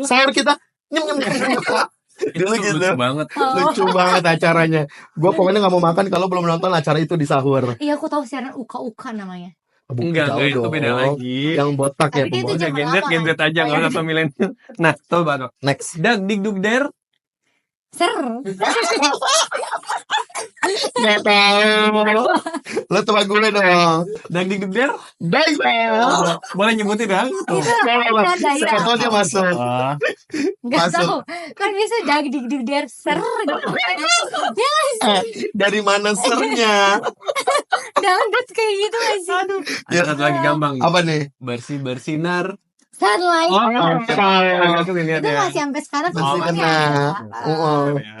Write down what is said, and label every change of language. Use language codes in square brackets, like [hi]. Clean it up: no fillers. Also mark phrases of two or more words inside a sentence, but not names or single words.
[id] Sahur kita nyam. Itu Dulu gitu. lucu banget. Lucu banget acaranya. Gue pokoknya nggak mau makan kalau belum nonton acara itu di sahur. Iya, aku tahu siaran Uka Namanya. Enggak, Jauh itu dong. beda lagi. Yang botak ya. Tapi itu pembawa. Udah zaman Gen Z lama, aja, nggak usah milenial. Nah, coba dong. Next. Dag dig dug der. Ser. Nggak tahu. Lo coba gue dong. Dag dig dug der. Baik. Boleh nyebutin dong. Siapa tahu dia masuk. Nggak Masuk. tahu. Kan biasa dag dig dig der ser. Ya nggak sih? Dari mana sernya? Dangdut kayak gitu nggak sih? Ada satu lagi gampang. Apa nih? Bersinar. Sunlight. Aku lihat Itu ya. masih sampai sekarang Masih semuanya kena. ada. Ya.